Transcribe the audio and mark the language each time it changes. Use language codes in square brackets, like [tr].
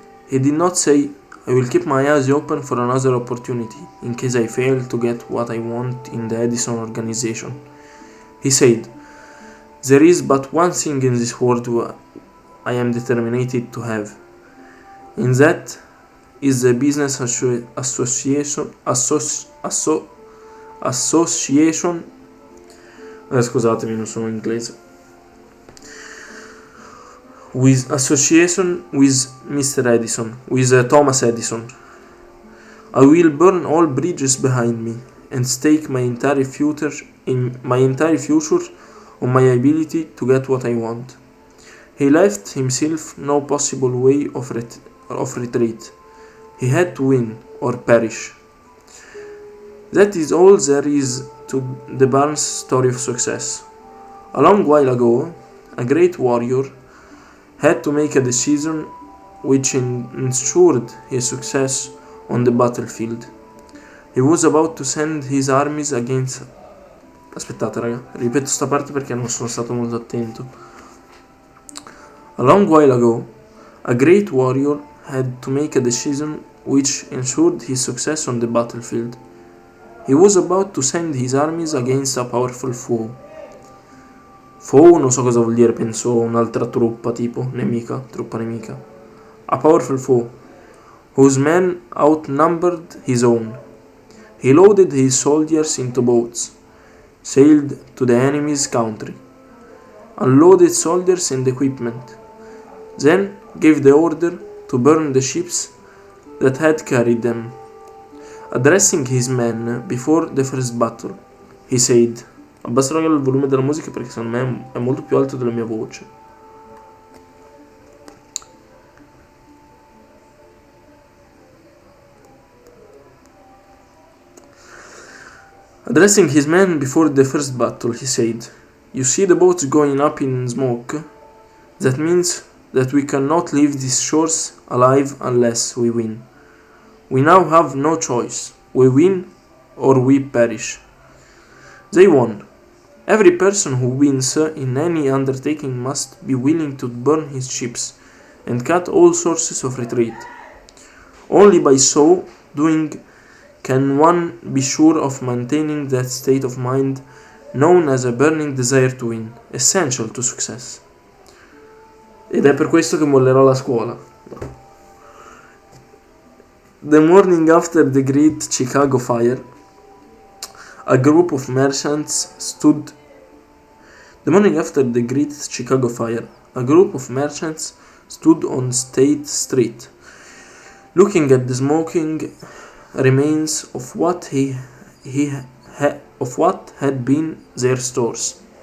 [en] He did not say, I will keep my eyes open for another opportunity in case I fail to get what I want in the Edison organization. He said, there is but one thing in this world I am determined to have, and that is the business association. [it] Scusatemi, non sono inglese. [en] With association with Mr. Edison, with Thomas Edison. I will burn all bridges behind me and stake my entire future on my ability to get what I want. He left himself no possible way of retreat. He had to win or perish. That is all there is to the Barnes story of success. A long while ago, a great warrior had to make a decision which ensured his success on the battlefield. He was about to send his armies against... [it] Aspettate raga, ripeto sta parte perché non sono stato molto attento. [en] A long while ago, a great warrior had to make a decision which ensured his success on the battlefield. He was about to send his armies against a powerful foe. [it] Foe non so cosa vuol dire, penso un'altra truppa tipo, truppa nemica. [en] A powerful foe, whose men outnumbered his own. He loaded his soldiers into boats, sailed to the enemy's country, unloaded soldiers and equipment, then gave the order to burn the ships that had carried them. Addressing his men before the first battle, he said, [it] abbasso raga il volume della musica perché secondo me è molto più alto della mia voce. [en] Addressing his men before the first battle, he said, you see the boats going up in smoke? That means that we cannot leave these shores alive unless we win. We now have no choice. We win or we perish. They won. Every person who wins in any undertaking must be willing to burn his ships and cut all sources of retreat. Only by so doing can one be sure of maintaining that state of mind known as a burning desire to win, essential to success. [it] Ed è per questo che mollerò la scuola. [en] The morning after the Great Chicago Fire, a group of merchants stood on State Street, looking at the smoking remains of what had been their stores.